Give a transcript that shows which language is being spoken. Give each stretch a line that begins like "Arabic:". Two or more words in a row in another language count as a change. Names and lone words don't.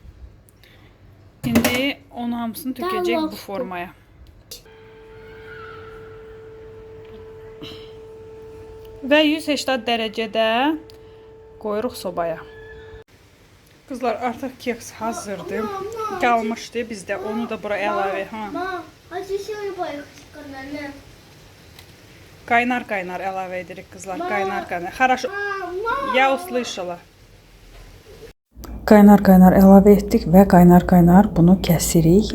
Azerbaijani: İndi onu hamısını tökəcək bu formaya. Və 180 dərəcədə qoyuruq sobaya. Qızlar, artıq keks hazırdır. Qalmışdı bizdə. Onu da bura əlavə.
Russian: Мам, а еще рыбой канале.
Azerbaijani: Qaynar əlavə edirik qızlar. Qaynar.
Russian: Хорошо. Я услышала.
Azerbaijani: Qaynar əlavə etdik və qaynar bunu kəsirik.